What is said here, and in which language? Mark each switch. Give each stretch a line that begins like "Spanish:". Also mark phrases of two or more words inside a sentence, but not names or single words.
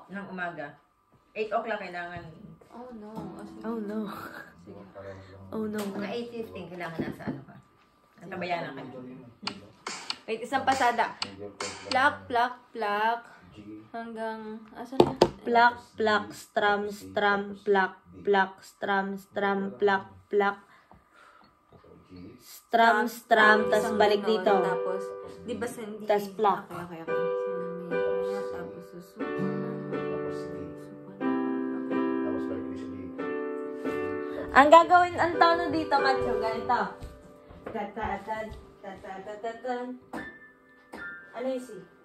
Filipino: Ng umaga. 8 o'clock kailangan.
English: Oh no. Oh no. Oh no.
Filipino: Mga 8:15 kailangan nasa ano ka. Antabayanan ka. Wait, isang pasada. Plak. Hanggang, asan na? Plak, plak, strum, plak, plak, strum, plak, plak. Strum, tas balik dito. Tapos, di ba hindi? Tas plak. Okay. Tapos susuko. Ang gagawin, ang tono dito, Macho, ganito. Ano yung si?